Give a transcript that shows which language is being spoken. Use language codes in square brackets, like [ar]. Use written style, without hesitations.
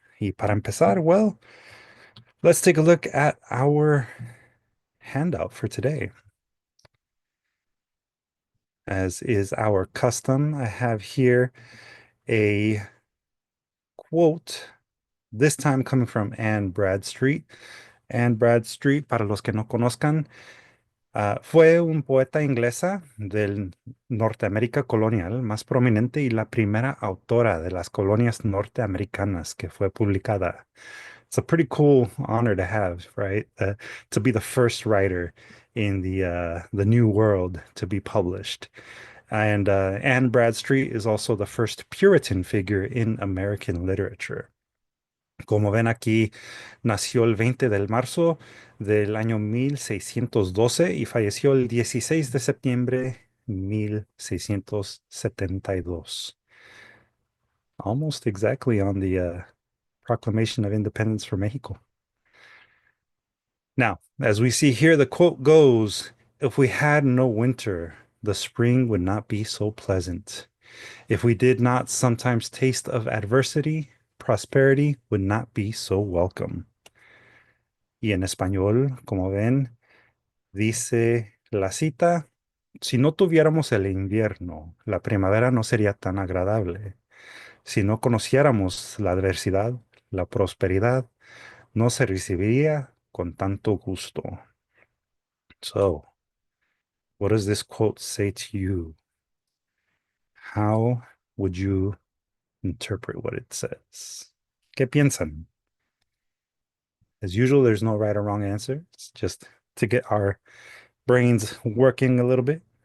[es] Y para empezar, [en] well, let's take a look at our handout for today. As is our custom, I have here a quote, this time coming from Anne Bradstreet. [es] Anne Bradstreet, para los que no conozcan, fue un poeta inglesa del Norteamérica colonial más prominente y la primera autora de las colonias norteamericanas que fue publicada. [en] It's a pretty cool honor to have, right? To be the first writer in the New World to be published. And Anne Bradstreet is also the first Puritan figure in American literature. [es] Como ven aquí, nació el 20 de marzo del año 1612 y falleció el 16 de septiembre 1672. [en] Almost exactly on the Proclamation of Independence for Mexico. Now, as we see here, the quote goes, if we had no winter, the spring would not be so pleasant. If we did not sometimes taste of adversity, prosperity would not be so welcome. [es] Y en español, como ven, dice la cita, si no tuviéramos el invierno, la primavera no sería tan agradable. Si no conociéramos la adversidad, la prosperidad no se recibiría con tanto gusto. [en] So, what does this quote say to you? How would you interpret what it says? [es] ¿Qué piensan? [en] As usual, there's no right or wrong answer. It's just to get our brains working a little bit.